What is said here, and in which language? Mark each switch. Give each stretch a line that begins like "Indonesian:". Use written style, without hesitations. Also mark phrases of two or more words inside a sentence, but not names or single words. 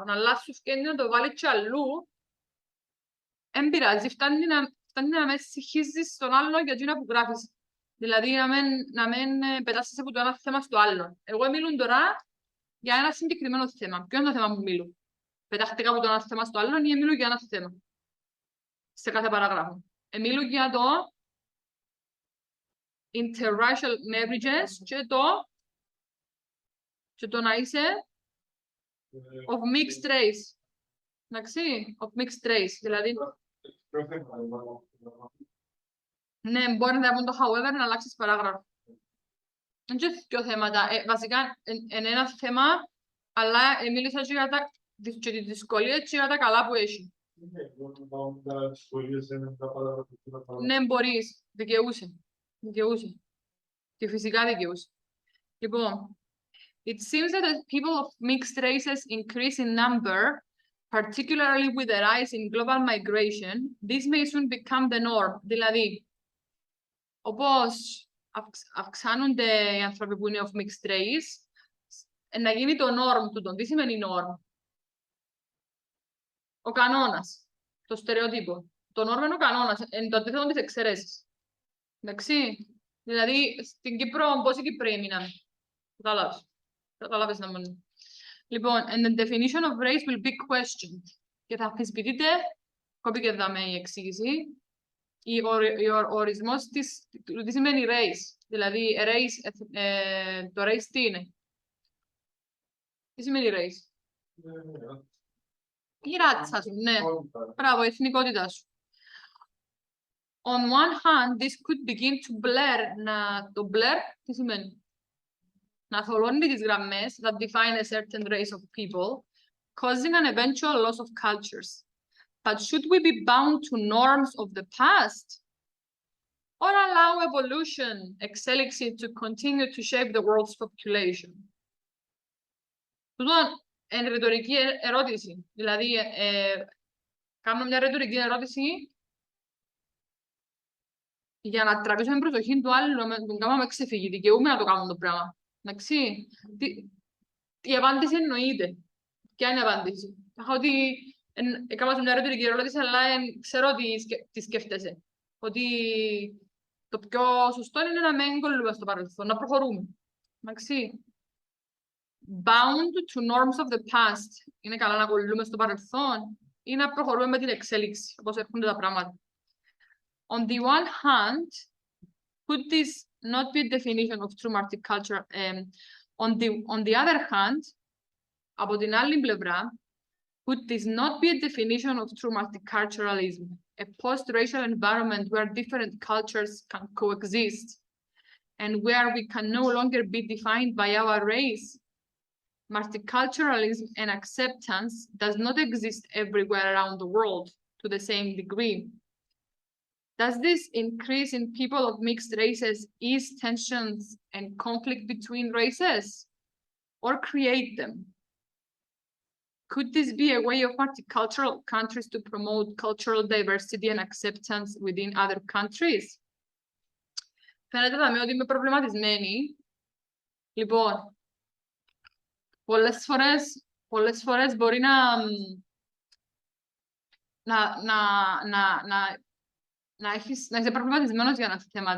Greek: Αλλά σου φκένει να το βάλεις και αλλού, δεν πειράζει, φτάνει να με συγχύζεις στον άλλο για εκείνα που γράφεις. Δηλαδή να μην πετάσεις από το ένα θέμα στο άλλο. Εγώ μιλούν τώρα για ένα συγκεκριμένο θέμα. Ποιο είναι το θέμα που μιλούν? Πετάχτηκα από το ένα θέμα στο άλλο ή μιλούν για ένα θέμα? Σε κάθε παράγραφο. Μιλούν για το
English: interracial marriages
Greek: και το να είσαι
English: of mixed race.
Greek: Εντάξει,
English: of mixed race.
Greek: Δηλαδή, ναι, μπορεί να πούμε το however να αλλάξεις παράγραφο. Δεν είναι δύο θέματα. Βασικά, είναι ένα θέμα, αλλά μίλησα και για τις δυσκολίες και για τα καλά που έχει. Ναι, μπορείς. Δικαιούσε. Και φυσικά δικαιούσε. Λοιπόν,
English: it seems that as people of mixed races increase in number, particularly with the rise in global migration, this may soon become the norm.
Greek: Δηλαδή, όπως αυξάνονται οι άνθρωποι που είναι
English: of mixed race,
Greek: να γίνει το norm του. Τι σημαίνει norm? Ο κανόνας, το στερεότυπο. Το norm είναι ο κανόνας, είναι το αντίθετο της εξαιρέσεις. Εντάξει, δηλαδή στην Κύπρο, πόσοι Κύπροι έμειναν? Καταλάβεις να μόνο. Λοιπόν,
English: and the definition of race will be questioned.
Greek: Και θα αμφισβητείτε, κόπηκε δάμε η εξήγηση, ο ορισμός του τι σημαίνει race. Δηλαδή, το race τι είναι? Τι σημαίνει race? Η ράτσα σου, ναι. Μπράβο, η εθνικότητά σου.
English: On one hand, this could begin to blur.
Greek: Το blur, τι σημαίνει? Να θολώνει τις γραμμές
English: that define a certain race of people, causing an eventual loss of cultures. But should we be bound to norms of the past? Or allow evolution, εξέλιξη, to continue to shape the world's population?
Greek: Λοιπόν, είναι ρητορική ερώτηση. Δηλαδή, κάνω μια ρητορική ερώτηση για να τραβήσουμε την προσοχή του άλλου, να τον κάνουμε ξεφύγει. Δικαιούμαι να το κάνουμε το πράγμα. Εντάξει. Η απάντηση εννοείται. Ποια είναι η απάντηση? Ότι έκανα μια ρητορική ερώτηση, αλλά ξέρω τι σκέφτεσαι. Ότι το πιο σωστό είναι να μην κολλούμε στο παρελθόν, να προχωρούμε. Εντάξει.
English: Bound to norms of the past.
Greek: Είναι καλά να κολλούμε στο παρελθόν ή να προχωρούμε με την εξέλιξη, όπως έρχονται τα πράγματα.
English: On the one hand, could this not be a definition of true multicultural? On the other hand,
Greek: από την άλλη πλευρά,
English: could this not be a definition of true multiculturalism? A post-racial environment where different cultures can coexist and where we can no longer be defined by our race. Multiculturalism and acceptance does not exist everywhere around the world to the same degree. Does this increase in people of mixed races ease tensions and conflict between races or create them? Could this be a way of multicultural countries to promote cultural diversity and acceptance within other countries?
Greek: Φαίνεται δάμε ότι είμαι προβληματισμένη. Λοιπόν, πολλές φορές πολλές φορές μπορεί να είσαι προβληματισμένος για ένα θέμα.